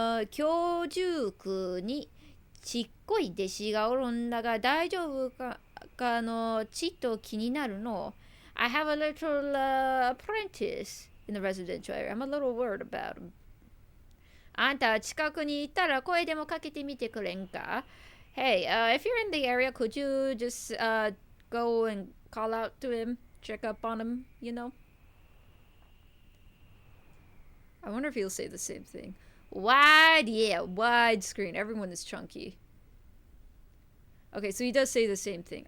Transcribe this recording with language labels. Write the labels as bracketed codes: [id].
[ja] 居住区にちっこい弟子がおるんだが大丈夫かのちっと気になるの. [en] I have a little apprentice in the residential area. I'm a little worried about him. [ja] あんた近くにいたら声でもかけてみてくれんか? [en] Hey, if you're in the area, could you just go and call out to him, check up on him, you know? I wonder if he'll say the same thing. Wide, yeah, wide screen. Everyone is chunky. Okay, so he does say the same thing.